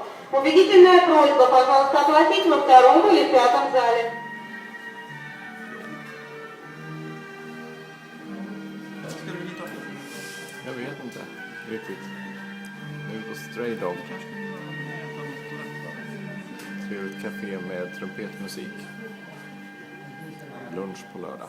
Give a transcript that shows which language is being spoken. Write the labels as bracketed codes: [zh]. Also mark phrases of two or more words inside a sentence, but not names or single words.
[ru] Убедительная просьба, пожалуйста, оплатить во втором или пятом зале. [sv] Ska du hit och Jag vet inte riktigt. Nu på Stray Dog. Trevligt café med trumpetmusik. Lunch på lördag.